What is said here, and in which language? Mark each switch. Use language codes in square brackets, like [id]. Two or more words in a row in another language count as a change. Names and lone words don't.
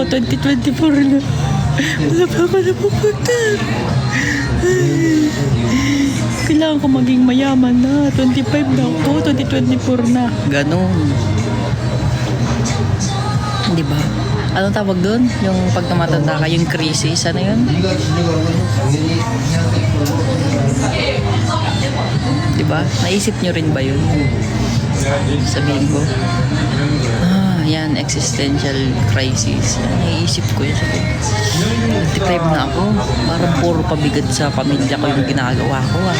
[tl] 2024 na. Wala pa ako napupunta. Kailangan ko maging mayaman na. 25 na ako, 2024 na. Ganon. Di ba? Anong tawag doon? Yung pag tumatanda ka, yung crisis, ano yun? [ko] 네가 지적한 건 당연히 [tl] Di ba? Naisip nyo rin ba yun? Sabihin ko. Ah, yan, [en] existential crisis. [tl] Yan, naiisip ko yun. Sabi, nag-deprive na ako. Parang puro pabigat sa pamilya ko yung ginagawa ko ah.